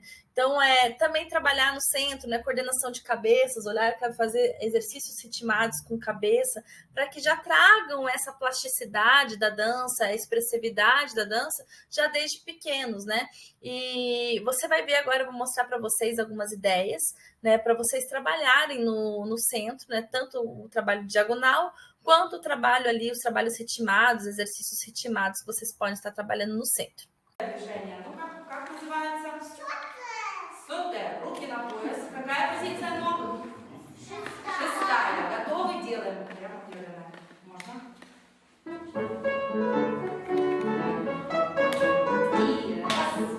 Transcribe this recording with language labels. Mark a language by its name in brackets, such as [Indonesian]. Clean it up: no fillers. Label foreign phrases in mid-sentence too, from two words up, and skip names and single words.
[Portuguese] Então, também trabalhar no centro, né? Coordenação de cabeças, olhar para fazer exercícios ritmados com cabeça, para que já tragam essa plasticidade da dança, a expressividade da dança, já desde pequenos, né? E você vai ver agora, eu vou mostrar para vocês algumas ideias, né? Para vocês trabalharem no centro, né? Tanto o trabalho diagonal, quanto o trabalho ali, os trabalhos ritmados, exercícios ritmados que vocês podem estar trabalhando no centro. [Russian] Супер. Руки на пояс. Какая позиция ног? Шестая. Готовы? Делаем. Прямо делаем. Можно? И раз.